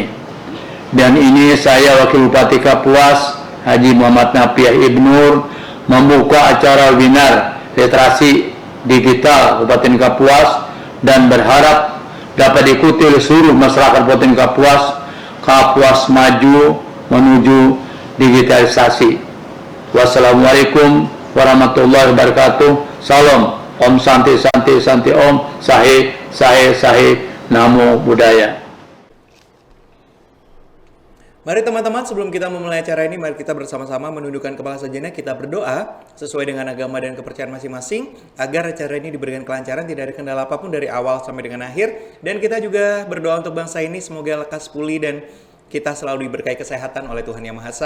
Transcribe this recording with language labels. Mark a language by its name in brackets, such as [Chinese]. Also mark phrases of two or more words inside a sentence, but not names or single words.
[Indonesian] Dan ini saya Wakil Bupati Kapuas, Haji Muhammad Nafiah Ibnur, membuka acara webinar literasi digital Kabupaten Kapuas dan berharap dapat diikuti oleh seluruh masyarakat Kabupaten Kapuas. Kapuas maju menuju digitalisasi. [Arabic] والسلام عليكم ورحمة الله وبركاته. [Sanskrit] Salam. ॐ शान्ति शान्ति शान्ति ॐ. Sahe Sahe Sahe. [Pali] Namo Buddhaya. [Indonesian] Mari teman-teman, sebelum kita memulai acara ini, mari kita bersama-sama menundukkan kepala sejenak, kita berdoa sesuai dengan agama dan kepercayaan masing-masing agar acara ini diberikan kelancaran, tidak ada kendala apapun dari awal sampai dengan akhir. Dan kita juga berdoa untuk bangsa ini semoga lekas pulih dan kita selalu diberkahi kesehatan oleh Tuhan Yang Maha Esa.